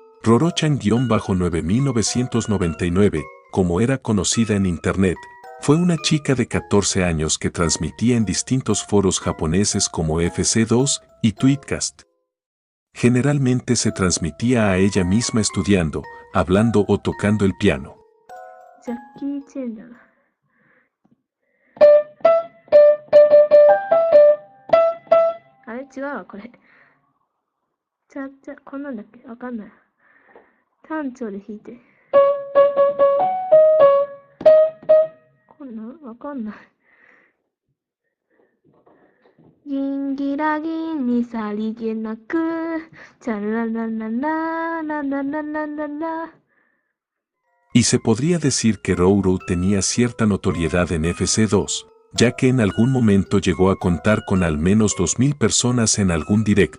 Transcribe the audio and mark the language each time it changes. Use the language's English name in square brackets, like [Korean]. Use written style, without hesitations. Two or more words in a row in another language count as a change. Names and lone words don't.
[Spanish] Roro-chan-9999, como era conocida en Internet, fue una chica de 14 años que transmitía en distintos foros japoneses como FC2 y Tweetcast. Generalmente se transmitía a ella misma estudiando, hablando o tocando el piano. [Japanese] ジャッキー・チェンだな。あれ違うわ、これ。こんなんだっけわかんない。単調で弾いて。こんなんわかんない。ギンギラギンにさりげなく、チャララララララララララ。 [Spanish] Y se podría decir que Roro tenía cierta notoriedad en FC2, ya que en algún momento llegó a contar con al menos 2000 personas en algún directo.